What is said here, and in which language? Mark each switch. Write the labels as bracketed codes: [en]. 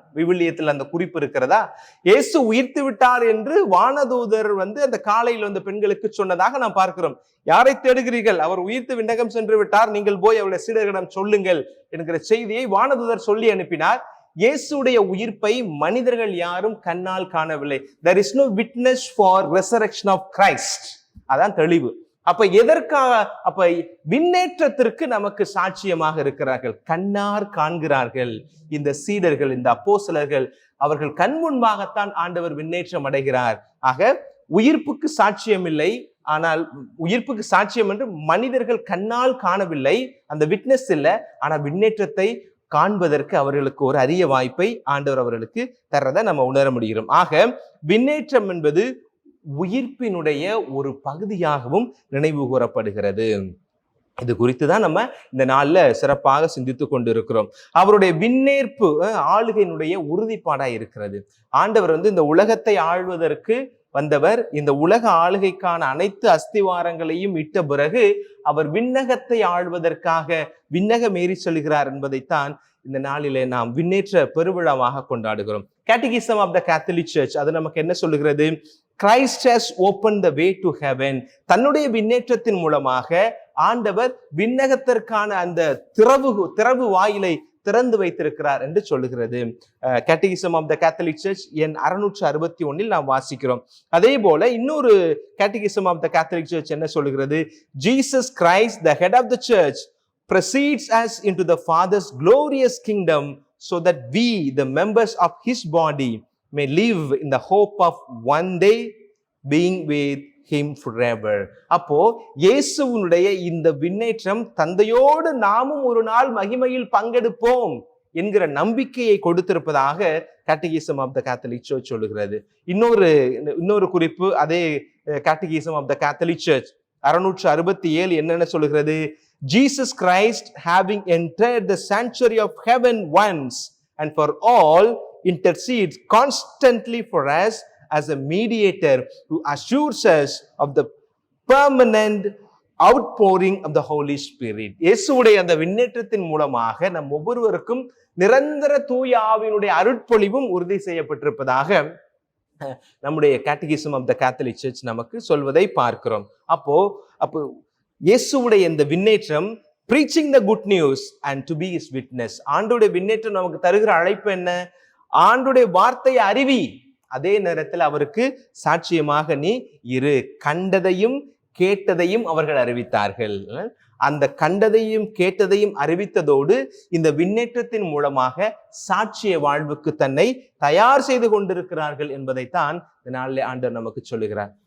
[ta] விவிலியத்தில் அந்த குறிப்பு இருக்கிறதா? இயேசு உயிர்த்து விட்டார் என்று வானதூதர் அந்த காலையில் பெண்களுக்கு சொன்னதாக நாம் பார்க்கிறோம். யாரை தேடுகிறீர்கள்? அவர் உயிர்த்து விண்ணகம் சென்று விட்டார், நீங்கள் போய் அவருடைய சீடர்களிடம் சொல்லுங்கள் என்கிற செய்தியை வானதூதர் சொல்லி அனுப்பினார். இயேசுடைய உயிர்ப்பை மனிதர்கள் யாரும் கண்ணால் காணவில்லை. [en] there is no witness for resurrection of Christ. [ta] அதான் தெளிவு. அப்ப எதற்காக? அப்ப விண்ணேற்றத்திற்கு நமக்கு சாட்சியமாக இருக்கிறார்கள், கண்ணார் காண்கிறார்கள். இந்த சீடர்கள், இந்த அப்போஸ்தலர்கள், அவர்கள் கண் முன்பாகத்தான் ஆண்டவர் விண்ணேற்றம் அடைகிறார். ஆக உயிர்ப்புக்கு சாட்சியம் இல்லை, ஆனால் உயிர்ப்புக்கு சாட்சியம் என்று மனிதர்கள் கண்ணால் காணவில்லை, அந்த விட்னஸ் இல்லை. ஆனா விண்ணேற்றத்தை காண்பதற்கு அவர்களுக்கு ஒரு அரிய வாய்ப்பை ஆண்டவர் அவர்களுக்கு தர்றதை நம்ம உணர முடிகிறோம். ஆக விண்ணேற்றம் என்பது உயிர்ப்பினுடைய ஒரு பகுதியாகவும் நினைவு கூறப்படுகிறது. இது குறித்து தான் நம்ம இந்த நாள்ல சிறப்பாக சிந்தித்து கொண்டிருக்கிறோம். அவருடைய விண்ணேற்பு ஆளுகையினுடைய உறுதிப்பாடா இருக்கிறது. ஆண்டவர் இந்த உலகத்தை ஆள்வதற்கு வந்தவர். இந்த உலக ஆளுகைக்கான அனைத்து அஸ்திவாரங்களையும் இட்ட பிறகு அவர் விண்ணகத்தை ஆள்வதற்காக விண்ணகம் ஏறி செல்கிறார் என்பதைத்தான் இந்த நாளிலே நாம் விண்ணேற்ற பெருவிழாவாக கொண்டாடுகிறோம். Catechism of the Catholic search அது நமக்கு என்ன சொல்லுகிறது? [en] Christ has opened the way to heaven. [ta] தன்னுடைய விண்ணேற்றத்தின் மூலமாக ஆண்டவர் விண்ணகத்திற்கான அந்த திறவு வாயிலை திறந்து வைத்திருக்கிறார் என்று சொல்லுகிறது. Catechism of the Catholic search எண் 661 நாம் வாசிக்கிறோம். அதே போல இன்னொரு catechism of the Catholic search என்ன சொல்லுகிறது? [en] Jesus Christ the head of the church precedes us into the Father's glorious kingdom so that we the members of his body may live in the hope of one day being with him forever. [ta] அப்போ இயேசுவினுடைய இந்த விண்ணேற்றம் தந்தையோடு நாமும் ஒரு நாள் மகிமையில் பங்கெடுப்போம் என்கிற நம்பிக்கையை கொடுத்திருப்பதாக catechism of the Catholic search சொல்லுகிறது. இன்னொரு குறிப்பு அதே catechism of the Catholic search 667 என்னென்ன சொல்லுகிறது? [en] Jesus Christ having entered the sanctuary of heaven once and for all intercedes constantly for us as a mediator who assures us of the permanent outpouring of the Holy Spirit. [ta] இயேசுவுடைய அந்த விண்ணேற்றத்தின் மூலமாக நம் ஒவ்வொருவருக்கும் நிரந்தர தூய ஆவியினுடைய அருட்பொழிவும் உறுதி செய்யப்பட்டிருப்பதாக நம்முடைய catechism of the Catholic search நமக்கு சொல்வதை பார்க்கிறோம். அப்போ இயேசுவுடைய இந்த விண்ணேற்றம் [en] preaching the good news and to be his witness. [ta] ஆண்டவருடைய விண்ணேற்றம் நமக்கு தருகிற அழைப்பு என்ன? ஆண்டவருடைய வார்த்தையை அறிவி, அதே நேரத்தில் அவருக்கு சாட்சியமாக நீ இரு. கண்டதையும் கேட்டதையும் அவர்கள் அறிவித்தார்கள். அந்த கண்டதையும் கேட்டதையும் அறிவித்ததோடு இந்த விண்ணேற்றத்தின் மூலமாக சாட்சிய வாழ்வுக்கு தன்னை தயார் செய்து கொண்டிருக்கிறார்கள் என்பதைத்தான் இந்த நாளிலே ஆண்டவர் நமக்கு சொல்லுகிறார்.